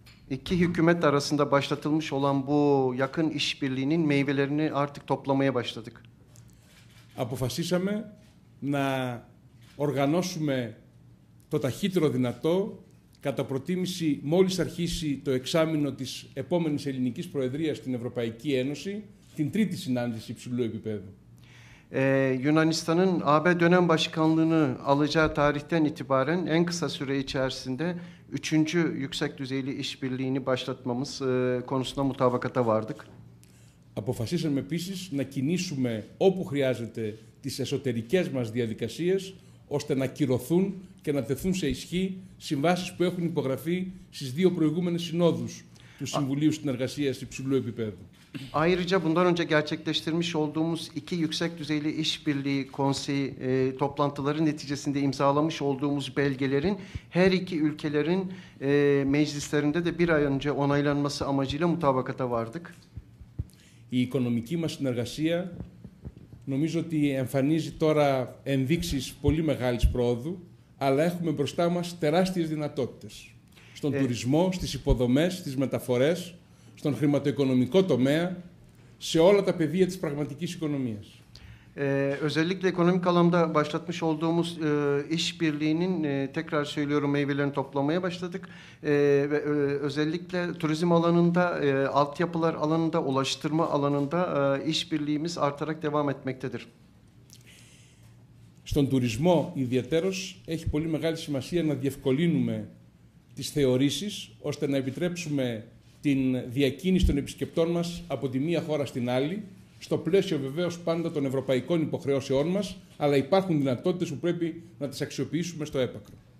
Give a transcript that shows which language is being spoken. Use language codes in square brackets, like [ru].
[tr] İki hükümet arasında başlatılmış olan bu yakın işbirliğinin meyvelerini artık toplamaya başladık. [el] Αποφασίσαμε να οργανώσουμε το ταχύτερο δυνατό, κατά προτίμηση μόλις αρχίσει το εξάμηνο της επόμενης ελληνικής προεδρίας στην Ευρωπαϊκή Ένωση, την τρίτη συνάντηση υψηλού επίπεδου. [tr] Yunanistan'ın AB dönem başkanlığını alacağı tarihten itibaren en kısa süre içerisinde 3. yüksek düzeyli işbirliğini başlatmamız konusunda mutabakata vardık. [el] Αποφασίσαμε επίσης να κινήσουμε όπου χρειάζεται τις εσωτερικές μας διαδικασίες, ώστε να κυρωθούν και να τεθούν σε ισχύ συμβάσεις που έχουν υπογραφεί στις δύο προηγούμενες συνόδους του Συμβουλίου Συνεργασίας υψηλού επίπεδου. [tr] Ayrıca bundan önce gerçekleştirmiş olduğumuz iki yüksek düzeyli işbirliği konseyi toplantıları neticesinde imzalamış olduğumuz belgelerin her iki ülkelerin meclislerinde de bir ay önce onaylanması amacıyla mutabakata vardık. [el] Η οικονομική μας συνεργασία νομίζω ότι εμφανίζει τώρα ενδείξεις πολύ μεγάλης πρόοδου, αλλά έχουμε μπροστά μας τεράστιες δυνατότητες. Στον τουρισμό, στις υποδομές, στις μεταφορές, στον χρηματοοικονομικό τομέα, σε όλα τα πεδία της πραγματικής οικονομίας. [tr] Özellikle ekonomik alanda başlatmış olduğumuz işbirliğinin tekrar söylüyorum meyvelerini toplamaya başladık. Ve özellikle turizm alanında, altyapılar alanında, ulaştırma alanında işbirliğimiz artarak devam etmektedir. [el] Στον τουρισμό ιδιαιτέρως έχει πολύ μεγάλη σημασία να διευκολύνουμε τις θεωρήσεις, ώστε να επιτρέψουμε την διακίνηση των επισκεπτών μας από τη μία χώρα στην άλλη, στο πλαίσιο βεβαίως πάντα των ευρωπαϊκών υποχρεώσεών μας, αλλά υπάρχουν δυνατότητες που πρέπει να τις αξιοποιήσουμε στο έπακρο.